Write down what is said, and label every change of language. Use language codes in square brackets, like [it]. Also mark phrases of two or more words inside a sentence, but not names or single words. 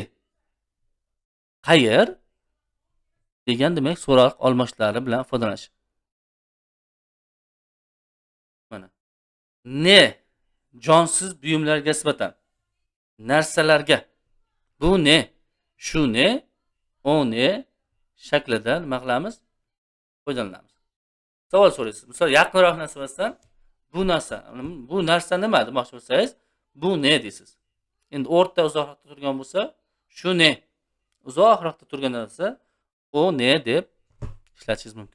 [uz] Qayer degan demak so'roq olmoshlari bilan foydalanish. Mana. Ne jonsiz buyumlarga nisbatan narsalarga. [tr] Bu ne? Shu ne? O ne? [uz] Shaklida nima qilamiz? Foydalanamiz. Savol so'raysiz. Misol yaqinroq narsa bo'lsa, bu narsa nima demoqchi bo'lsangiz, [tr] bu ne [uz] deysiz. Endi o'rta uzoqroqda turgan bo'lsa, [tr] shu ne? [uz] Uzoqroqda turgan narsa [tr] o ne [uz] deb ishlatishingiz mumkin.